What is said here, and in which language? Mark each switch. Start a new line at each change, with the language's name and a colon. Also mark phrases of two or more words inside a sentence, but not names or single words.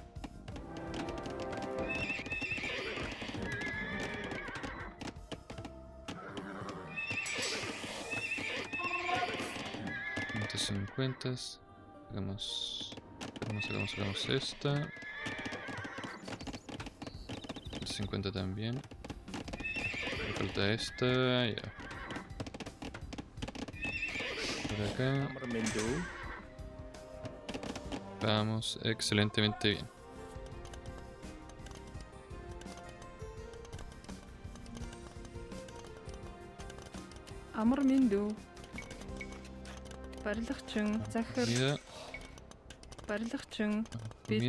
Spanish: $150. Sacamos esta. 50 también. Me falta esta, ya. Por acá.
Mongolian: Амар мэндүү.
Spanish: Vamos excelentemente bien.
Mongolian: Амар мэндүү. Барилгачин. Захир.
Spanish: Comida,
Mongolian: Барилгачин.
Spanish: comida.